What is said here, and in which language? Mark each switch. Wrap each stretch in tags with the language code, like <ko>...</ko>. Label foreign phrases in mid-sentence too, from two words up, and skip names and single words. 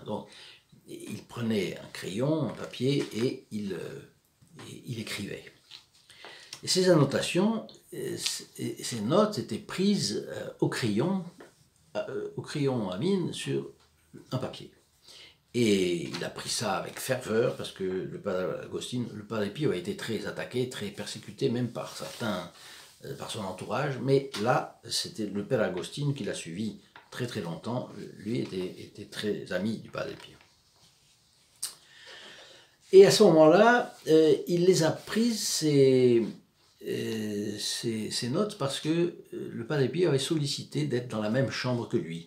<fr>Donc, il prenait un crayon, un papier, et il écrivait. Et ces annotations, ces notes étaient prises au crayon à mine sur un papier. Et il a pris ça avec ferveur parce que le padre Agostino, le padre Pio a été très attaqué, très persécuté, même par certains, par son entourage. Mais là, c'était le père Agostino qui l'a suivi très très longtemps. Lui était très ami du padre Pio. Et à ce moment-là, il les a prises, ces notes, parce que le padre Pio avait sollicité d'être dans la même chambre que lui.</fr>